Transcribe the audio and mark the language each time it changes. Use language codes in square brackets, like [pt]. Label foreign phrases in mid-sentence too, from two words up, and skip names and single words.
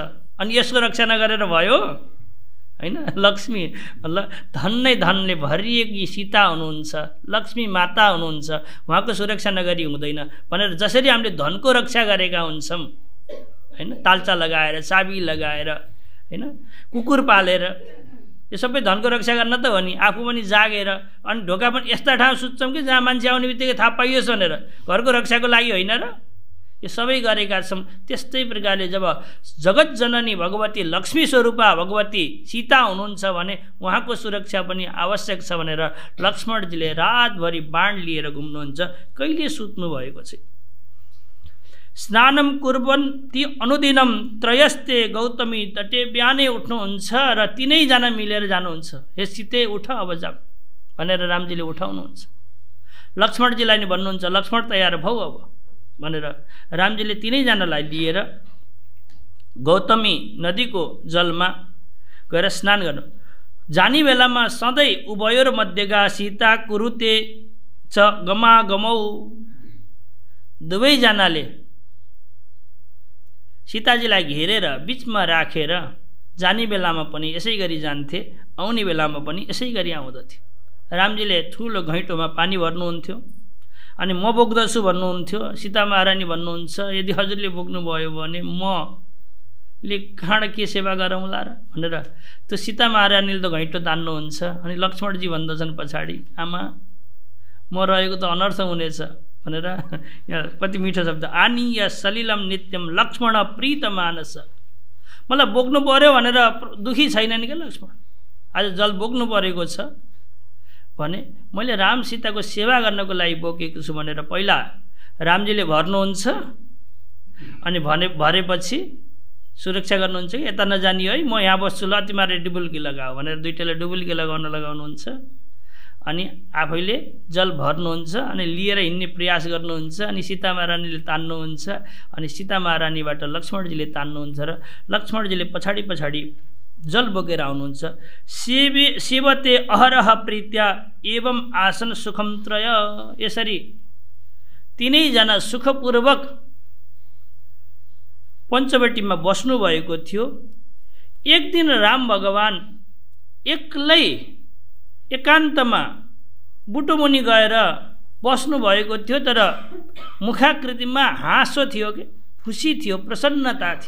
[ne] अनि यसको रक्षा नगरेर भयो हैन? लक्ष्मी धन नै धनले भरिएकी सीता हुनुहुन्छ, लक्ष्मी माता हुनुहुन्छ, उहाँको सुरक्षा नगरी हुँदैन भनेर जसरी हामीले धनको रक्षा गरेका हुन्छौँ हैन, तालचा लगाएर, चाबी लगाएर हैन, कुकुर पालेर, यो सबै धनको रक्षा गर्न त हो नि। आफू पनि जागेर अनि ढोका पनि यस्ता ठाउँ सुत्छौँ कि जहाँ मान्छे आउने बित्तिकै थाहा पाइयोस् भनेर, घरको रक्षाको लागि होइन र? यो सबै गरेका छौँ। त्यस्तै प्रकारले जब जगत जननी भगवती लक्ष्मी स्वरूपा भगवती सीता हुनुहुन्छ भने उहाँको सुरक्षा पनि आवश्यक छ भनेर लक्ष्मणजीले रातभरि बाण लिएर घुम्नुहुन्छ, कहिले सुत्नु भएको छ। [sa] स्नानम कुर्वन्ति अनुदिनम त्रयस्ते गौतमी तटे, [ne] बिहानै उठ्नुहुन्छ र तीनैजना मिलेर जानुहुन्छ। हे सीते उठ अब जा भनेर रामजीले उठाउनुहुन्छ। लक्ष्मणजीलाई नि भन्नुहुन्छ लक्ष्मण तयार भऊ अब भनेर रामजीले तीनैजनालाई लिएर गौतमी नदीको जलमा गएर स्नान गर्नु। जाने बेलामा सधैँ [sa] उभयोर मध्यगा सीता कुरुते च गमागमौ, [ne] दुवैजनाले सीताजीलाई घेरेर बिचमा राखेर जाने बेलामा पनि यसै गरी जान्थे, आउने बेलामा पनि यसै गरी आउँदथे। रामजीले ठुलो घैँटोमा पानी भर्नुहुन्थ्यो अनि म बोक्दछु भन्नुहुन्थ्यो। सीता महारानी भन्नुहुन्छ यदि हजुरले बोक्नुभयो भने मले कहाँ के सेवा गरौँला र भनेर त्यो सीता महारानीले त घैँटो तान्नुहुन्छ। अनि लक्ष्मणजी भन्दछन् पछाडि आमा म रहेको त अनर्थ हुनेछ भनेर। यहाँ कति मिठो शब्द, [sa] आनीय सलिलम नित्यम लक्ष्मण प्रीत मानस। [ne] मलाई बोक्नु पर्यो भनेर दुखी छैनन् क्या लक्ष्मण, आज जल बोक्नु परेको छ भने मैले राम सीताको सेवा गर्नको लागि बोकेको छु भनेर पहिला रामजीले भर्नुहुन्छ। अनि भरेपछि सुरक्षा गर्नुहुन्छ कि यता नजानी है, म यहाँ बस्छु ल, तिमीहरूले डुबुल्की लगाऊ भनेर दुईटाले डुबुल्की लगाउनुहुन्छ। अनि आफैले जल भर्नुहुन्छ अनि लिएर हिँड्ने प्रयास गर्नुहुन्छ। अनि सीता महारानीले तान्नुहुन्छ अनि सीता महारानीबाट लक्ष्मणजीले तान्नुहुन्छ र लक्ष्मणजीले पछाडि पछाडि जल बोकेर आउनुहुन्छ। [sa] सेवते अहरह प्रीत्या एवं आसन सुखम त्रय। [ne] यसरी तीनैजना सुखपूर्वक पञ्चवटीमा बस्नुभएको थियो। एक दिन राम भगवान एक्लै एकान्तमा बुटोमुनि गएर बस्नुभएको थियो, तर मुखाकृतिमा हाँसो थियो कि खुसी थियो, प्रसन्नता थियो।